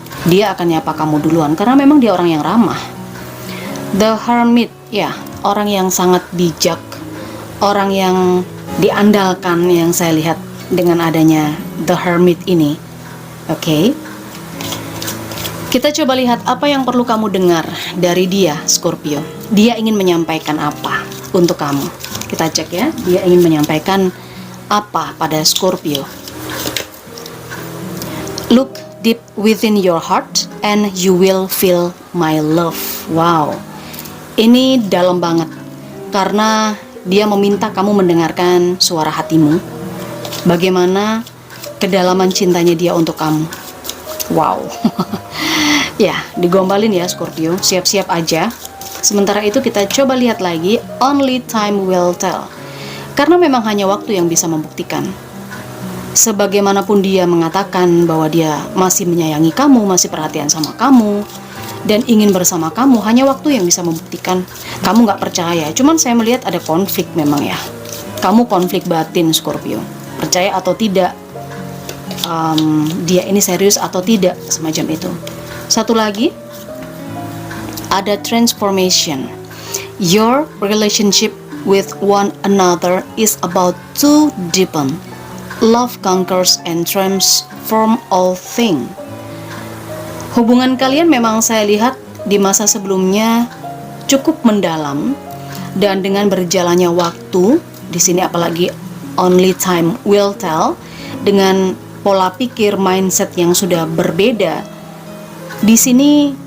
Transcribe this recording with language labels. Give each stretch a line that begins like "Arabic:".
Indonesian: Dia akan nyapa kamu duluan karena memang dia orang yang ramah. The Hermit, ya, orang yang sangat bijak, orang yang diandalkan yang saya lihat dengan adanya The Hermit ini. Oke. Kita coba lihat apa yang perlu kamu dengar dari dia, Scorpio. Dia ingin menyampaikan apa untuk kamu. Kita cek ya, dia ingin menyampaikan apa pada Scorpio.
English: Look deep within your heart and you will feel my love. Wow.
Indonesian: Ini dalam banget, karena dia meminta kamu mendengarkan suara hatimu. Bagaimana kedalaman cintanya dia untuk kamu. Wow. Ya, digombalin ya Scorpio, siap-siap aja. Sementara itu kita coba lihat lagi,
English: only time will tell.
Indonesian: Karena memang hanya waktu yang bisa membuktikan. Sebagaimanapun dia mengatakan bahwa dia masih menyayangi kamu, masih perhatian sama kamu, dan ingin bersama kamu, hanya waktu yang bisa membuktikan. Kamu nggak percaya, cuman saya melihat ada konflik memang ya. Kamu konflik batin Scorpio, percaya atau tidak, dia ini serius atau tidak, semacam itu. Satu lagi, ada transformation.
English: Your relationship with one another is about to deepen. Love conquers and transform all things.
Indonesian: Hubungan kalian memang saya lihat di masa sebelumnya cukup mendalam, dan dengan berjalannya waktu, di sini apalagi
English: only time will tell,
Indonesian: dengan pola pikir mindset yang sudah berbeda, di sini